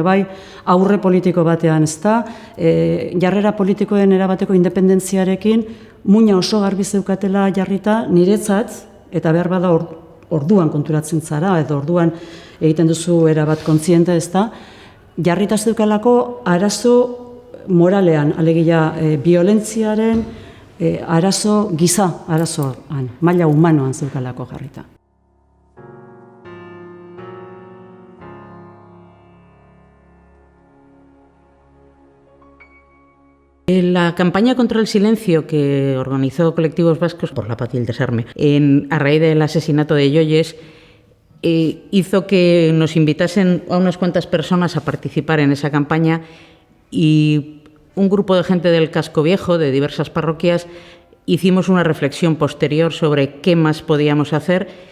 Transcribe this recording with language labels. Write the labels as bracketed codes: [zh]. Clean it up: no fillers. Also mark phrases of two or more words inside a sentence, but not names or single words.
[eu] bai aurre politiko batean, ezta, jarrera politikoen erabateko independentziarekin muina oso garbi zeukatela jarrita niretzat, eta behar bada orduan konturatzen zara, edo orduan egiten duzu erabat kontziente, ezta, jarrita zeukalako arazo moralean, alegia biolentziaren arazo giza, arazoan, maila humanoan zeukalako jarrita. [es] La campaña contra el silencio que organizó Colectivos Vascos por la Paz y el Desarme a raíz del asesinato de Yoyes hizo que nos invitasen a unas cuantas personas a participar en esa campaña y un grupo de gente del Casco Viejo, de diversas parroquias, hicimos una reflexión posterior sobre qué más podíamos hacer.